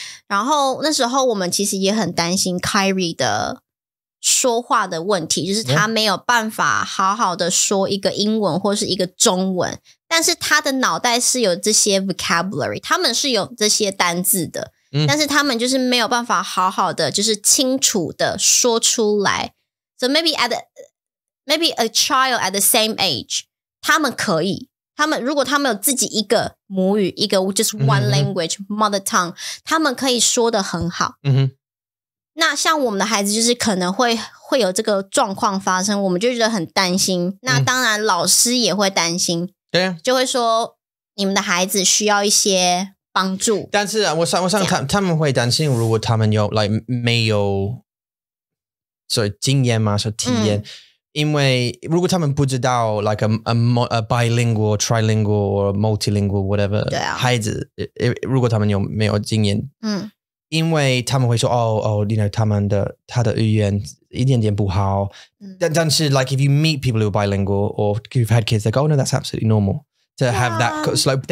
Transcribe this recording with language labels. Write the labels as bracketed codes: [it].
[zh] 然后那时候我们其实也很担心 Kyrie 的说话的问题，就是他没有办法好好的说一个英文或是一个中文，但是他的脑袋是有这些 vocabulary， 他们是有这些单字的，但是他们就是没有办法好好的就是清楚的说出来。 [en] So maybe a child at the same age， [zh] 他们可以，如果他们有自己一个母语，一个 [en] just one language mother tongue， [zh] 他们可以说得很好。那像我们的孩子就是可能会有这个状况发生，我们就觉得很担心。那当然老师也会担心，对啊，就会说你们的孩子需要一些帮助。但是我想他们会担心，如果他们有 like 没有经验嘛，体验。因为如果他们不知道 [en] like a bilingual, trilingual or multilingual whatever [zh] 孩子，如果他们没有经验，因为他们会说 [en] you know [zh] 他的语言一点点不好，但是 [en] like if you meet people who are bilingual or you've had kids, they go, oh no, that's absolutely normal to have that slope.